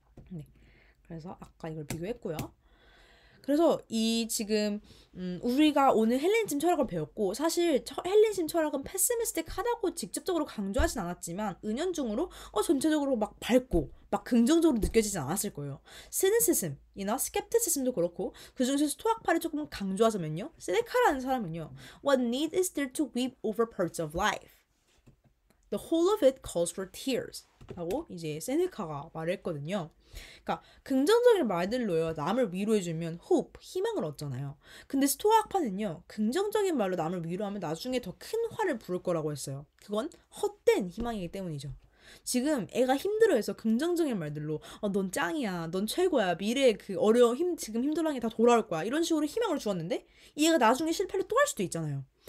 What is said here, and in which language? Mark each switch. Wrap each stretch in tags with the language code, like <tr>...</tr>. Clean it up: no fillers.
<ko>네, 그래서 아까 이걸 비교했고요. 그래서 이 지금 우리가 오늘 헬레니즘 철학을 배웠고 사실 헬레니즘 철학은 패시미스틱하다고 직접적으로 강조하진 않았지만 은연중으로 전체적으로 막 밝고 막 긍정적으로 느껴지진 않았을 거예요. 시니시즘이나 스캡티시즘도 그렇고 그중에서 스토아파를 조금 강조하자면요. 세네카라는 사람은요.</ko> <en>What need is there to weep over parts of life? The whole of it calls for tears.</en> <ko>라고 이제 세네카가 말했거든요. 그러니까 긍정적인 말들로요 남을 위로해주면 hope, 희망을 얻잖아요. 근데 스토아 학파는요 긍정적인 말로 남을 위로하면 나중에 더 큰 화를 부를 거라고 했어요. 그건 헛된 희망이기 때문이죠. 지금 애가 힘들어해서 긍정적인 말들로 넌 짱이야, 넌 최고야, 미래에 그 지금 힘들어하는 게 다 돌아올 거야 이런 식으로 희망을 주었는데 이 애가 나중에 실패를 또 할 수도 있잖아요.</ko>